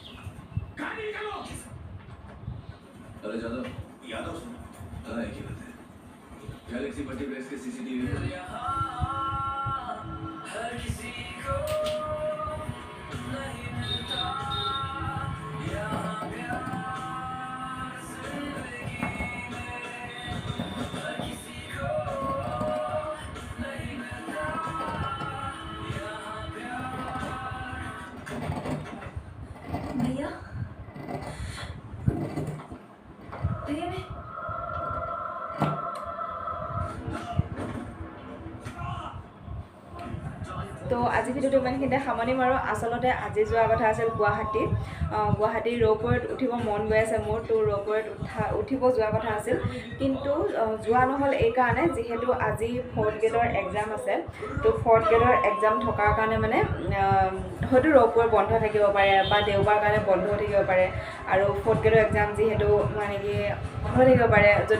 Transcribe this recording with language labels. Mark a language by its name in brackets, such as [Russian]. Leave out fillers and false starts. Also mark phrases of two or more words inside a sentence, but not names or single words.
[Hindi] अरे यादव हाँ एक ही बात है गैलेक्सी मल्टीप्लेक्स के सीसीटीवी हर किसी को नहीं मिलता यहाँ प्यार जिंदगी में हर किसी को नहीं मिलता यहाँ प्यार भैया भैया मैं [Assamese] তো আজি ভিডিঅ'টো ইমানখিনিতে সামৰণি মাৰোঁ আচলতে আজি যোৱা কথা আছিল গুৱাহাটীৰ ৰ'পৱেত উঠিব মন গৈ আছে মোৰ তো ৰ'পৱেত উঠিব যোৱা কথা আছিল কিন্তু যোৱা নহ'ল এইকাৰণে যিহেতু আজি 4th গ্ৰেডৰ এক্সাম আছে তো 4th গ্ৰেডৰ এক্সাম থকাৰ কাৰণে মানে হয়তো ৰ'পৱে বন্ধ থাকিব পাৰে বা দেওবাৰ কাৰণে বন্ধ থাকিব পাৰে আৰু 4th গ্ৰেডৰ এক্সাম যিহেতু মানে কি বন্ধ থাকিব পাৰে যদি